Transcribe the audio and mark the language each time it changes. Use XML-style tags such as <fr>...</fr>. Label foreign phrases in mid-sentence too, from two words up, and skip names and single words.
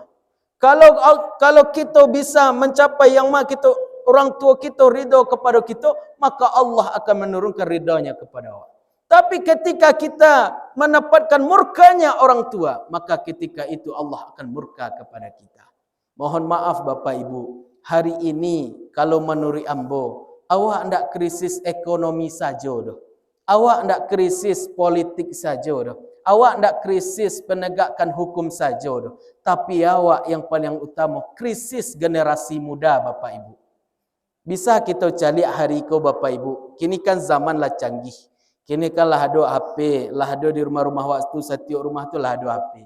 <id>Kalau kita bisa mencapai yang kita orang tua kita ridha kepada kita, maka Allah akan menurunkan ridhanya kepada Allah. Tapi ketika kita mendapatkan murkanya orang tua, maka ketika itu Allah akan murka kepada kita. Mohon maaf Bapak Ibu,</id> <min>hari ini kalau menurut ambo, awak ndak krisis ekonomi saja doh. Awak ndak krisis politik saja doh. Awak ndak krisis penegakan hukum saja doh.</min> <id>Tapi awak yang paling utama krisis generasi muda Bapak Ibu.</id> <min>Bisa kita cari hari ko Bapak Ibu. Kini kan zaman lah canggih. Kini kan lah ada HP, lah ada di rumah-rumah waktu setiap rumah tu lah ada HP.</min>